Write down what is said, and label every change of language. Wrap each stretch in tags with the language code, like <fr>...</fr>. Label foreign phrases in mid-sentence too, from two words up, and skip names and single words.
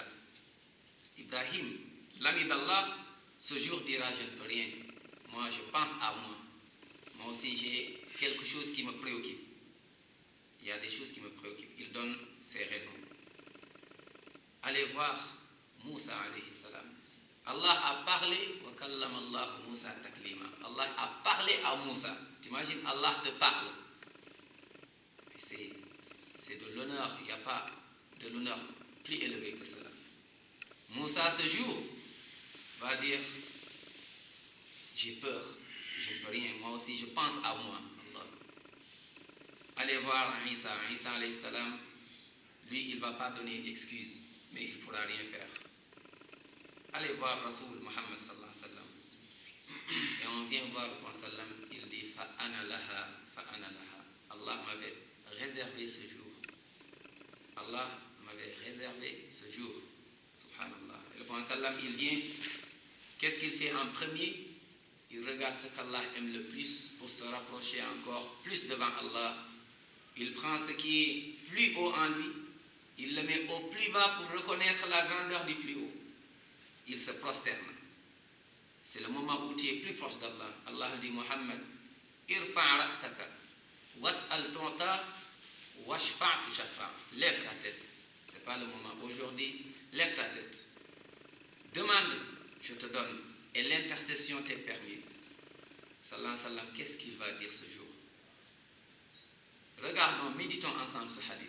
<fr>Ibrahim, l'ami d'Allah, ce jour dira, je ne peux rien. Moi, je pense à moi. Moi aussi, j'ai quelque chose qui me préoccupe. Il y a des choses qui me préoccupent. Il donne ses raisons. Allez voir Moussa</fr> <ar>عليه السلام.</ar> <fr>Allah a parlé,</fr> <ar>وكلم الله موسى تكليما.</ar> <fr>Allah a parlé à Moussa. T'imagines, Allah te parle. C'est de l'honneur. Il n'y a pas de l'honneur plus élevé que cela. Moussa, ce jour, va dire, j'ai peur, je ne peux rien. Moi aussi, je pense à moi. Allah. Allez voir Isa. Isa</fr> <ar>عليه السلام,</ar> <fr>lui, il ne va pas donner une excuse, mais il ne pourra rien faire. Allez voir</fr> <ar>رسول محمد صلى الله عليه وسلم.</ar> <fr>Et on vient voir le prophète sallam, il dit</fr> <ar>فأنا لها، فأنا لها.</ar> <fr>Allah m'avait réservé ce jour. Allah m'avait réservé ce jour.</fr> <ar>Subhanallah.</ar> <fr>Et le prophète sallam, il vient, qu'est-ce qu'il fait en premier? il regarde ce qu'Allah aime le plus pour se rapprocher encore plus devant Allah. Il prend ce qui est plus haut en lui, il le met au plus bas pour reconnaître la grandeur du plus haut. Il se prosterne. C'est le moment où tu es plus proche d'Allah.</fr> <ar>Allah dit محمد، ارفع رأسك، واسأل تعط، واشفع تشفع.</ar> <fr>Lève ta tête. Ce n'est pas le moment. Aujourd'hui, lève ta tête. Demande, je te donne. Et l'intercession t'est permise.</fr> <ar>صلى الله عليه وسلم,</ar> <fr>qu'est-ce qu'il va dire ce jour? Regardons, méditons ensemble ce hadith.</fr>